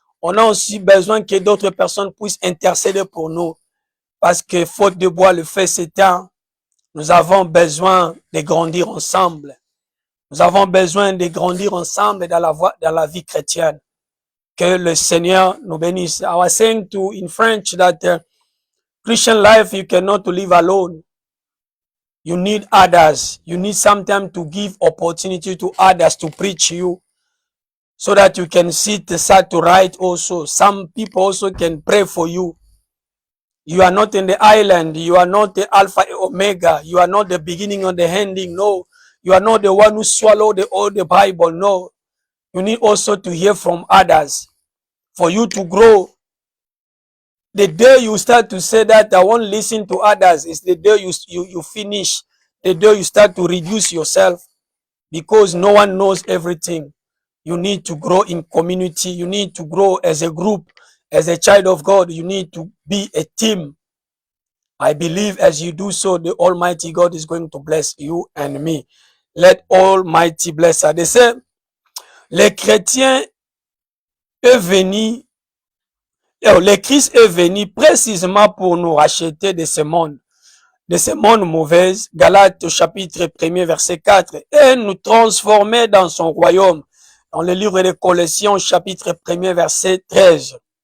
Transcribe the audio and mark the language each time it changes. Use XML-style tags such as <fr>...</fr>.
<fr>On a aussi besoin que d'autres personnes puissent intercéder pour nous. Parce que faute de bois, le fait s'éteint. Nous avons besoin de grandir ensemble. Nous avons besoin de grandir ensemble dans la vie chrétienne. Que le Seigneur nous bénisse.</fr> <en>I was saying in French that Christian life, you cannot live alone. You need others. You need sometimes to give opportunity to others to preach you so that you can sit aside to write also. Some people also can pray for you. You are not in the island. You are not the Alpha and Omega. You are not the beginning or the ending. No. You are not the one who swallowed all the Bible. No. You need also to hear from others for you to grow. The day you start to say that I won't listen to others is the day you finish. The day you start to reduce yourself because no one knows everything. You need to grow in community. You need to grow as a group. As a child of God, you need to be a team. I believe as you do so, the Almighty God is going to bless you and me. Let Almighty bless us. They say,</en> <fr>les chrétiens est venu, le Christ est venu précisément pour nous racheter de ce monde. de ce monde mauvais, Galates chapitre 1er verset 4, et nous transformer dans son royaume, dans le livre des Colossiens chapitre 1er verset 13.</fr>